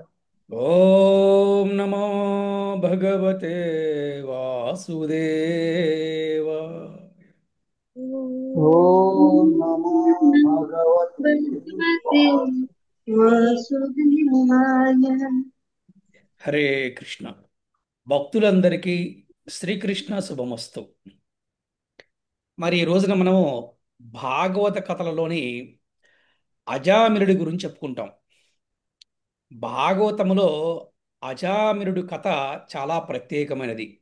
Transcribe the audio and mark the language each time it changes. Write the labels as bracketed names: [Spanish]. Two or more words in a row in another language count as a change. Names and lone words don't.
[Sanskrit] ओम नमो भगवते वासुदेवाय। ॐ नमो भगवते भगवते वासुदेवाय। वासुदेवाय। [Telugu] హరే కృష్ణ. భక్తులందరికీ శ్రీకృష్ణ శుభమస్తు. మరి ఈ రోజున మనము భాగవత కథలలోని అజామిరుడి గురించి చెప్పుకుంటాం. భాగవతములో అజామిరుడి కథ చాలా ప్రత్యేకమైనది.